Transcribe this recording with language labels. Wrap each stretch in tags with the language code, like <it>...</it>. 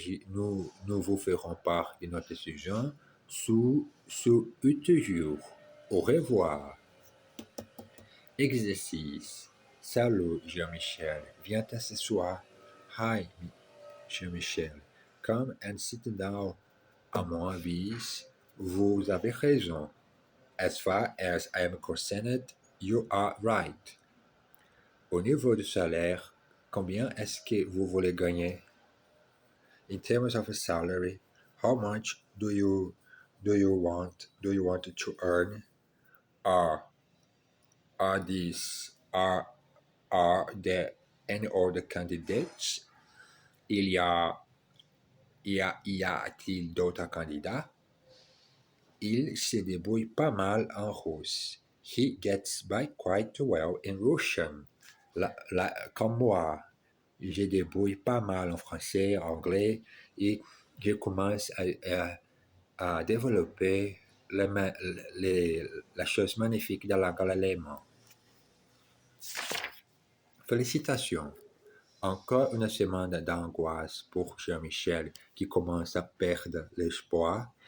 <fr>Nous vous ferons part de notre décision sous 8 jours. Au revoir. Exercice. Salut, Jean-Michel. Viens t'asseoir.</fr> <en>Hi, Jean-Michel. Come and sit down.</en> <fr>À mon avis, vous avez raison.</fr> <en>As far as I am concerned, you are right.</en> <fr>Au niveau du salaire, combien est-ce que vous voulez gagner?</fr> <en>In terms of a salary, how much do you want to earn? Are these Are, are there any other candidates?</en> <fr>Il y a, y a-t-il d'autres candidats? Il se débrouille pas mal en russe.</fr> <en>He gets by quite well in Russian.</en> <fr>Comme moi, je débrouille pas mal en français, anglais, et je commence à développer la chose magnifique de la langue allemande. Félicitations! Encore une semaine d'angoisse pour Jean-Michel qui commence à perdre l'espoir.</fr>